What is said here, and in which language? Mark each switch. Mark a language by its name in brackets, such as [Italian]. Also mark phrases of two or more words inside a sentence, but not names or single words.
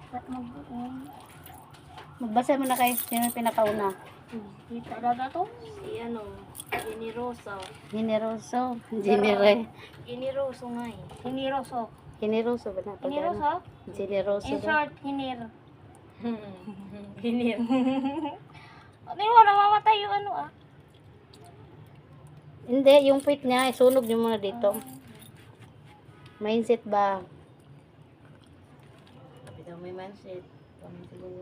[Filipino] Magbasa mo na kayo. Sino yung pinakauna? Kita na to. Si ano, Generoso. Generoso. Genere. Generoso nga eh. Generoso. Generoso ba na? Generoso? Generoso In ba? short, Giner. Giner. Ano mo, namamatay yung ano ah. Hindi, yung puwit niya, isunog niyo muna dito. Mindset ba? Sabi daw may mindset. Kami siguro.